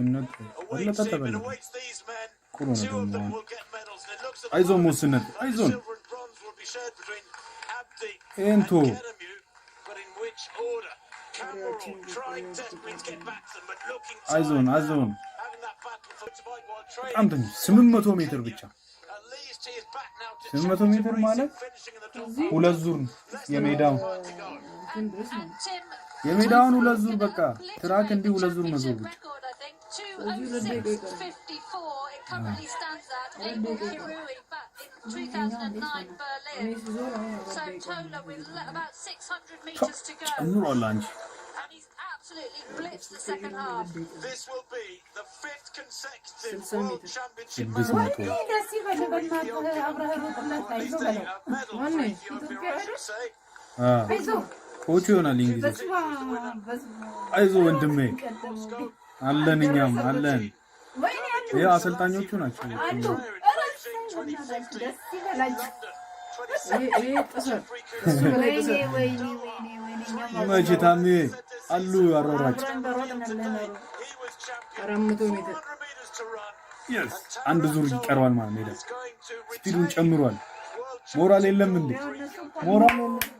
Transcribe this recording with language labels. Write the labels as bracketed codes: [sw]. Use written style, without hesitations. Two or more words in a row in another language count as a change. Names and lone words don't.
[en] Awaits him and awaits these men. 2 of them will get medals. And it looks at the moment like silver and bronze will be shared between Abdi and Geramut, but in which order? Cameron trying desperately to get back to them, but looking tired [am] አይዞን [en] having that battle for Dubai while training. [am] በጣም ትንሽ 800 ሜትር ብቻ [en] At least he is back now to [am] 800 ሜትር ማለት ሁለት ዙር የሜዳውን ሁለት ዙር በቃ ትራክ እንዲህ ሁለት ዙር መዞር ብቻ [en] Currently stands at Abel Kirui back in 2009 Berlin. So Tola with about 600 meters to go. And he's absolutely blitzed the second half. This will be the 5th consecutive World Championship marathon goal for Ethiopia. At least a medal for Ethiopia, I should say. [am] ኮቹ ይሆናል እንግዲህ አይዞ ወንድሜ አለን እኛም አለን ይሄ አሰልጣኞቹ ናቸው ማጂታሚ አሉ አሮራጭ አንድ ዙር ይቀርባል ማለት ነው ስፒዱን ጨምሯል ሞራል የለም እንዴ ሞራል የለም